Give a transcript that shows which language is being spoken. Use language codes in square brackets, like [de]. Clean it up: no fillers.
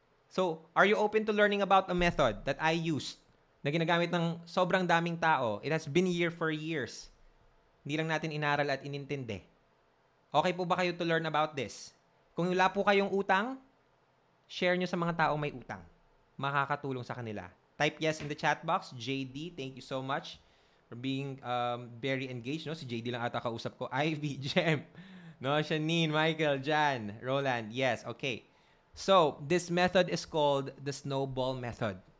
[en] So, are you open to learning about a method that I used [tl] na ginagamit ng sobrang daming tao? [en] It has been here for years. [tl] Hindi lang natin inaral at inintindi. Okay po ba kayo [en] to learn about this? [tl] Kung wala po kayong utang, share nyo sa mga taong may utang. Makakatulong sa kanila. [en] Type yes in the chat box. JD, thank you so much for being very engaged. No? [tl] Si JD lang ata kausap ko. [en] Ivy, Jem, no? Shanine, Michael, Jan, Roland. Yes, okay. So, this method is called the snowball method.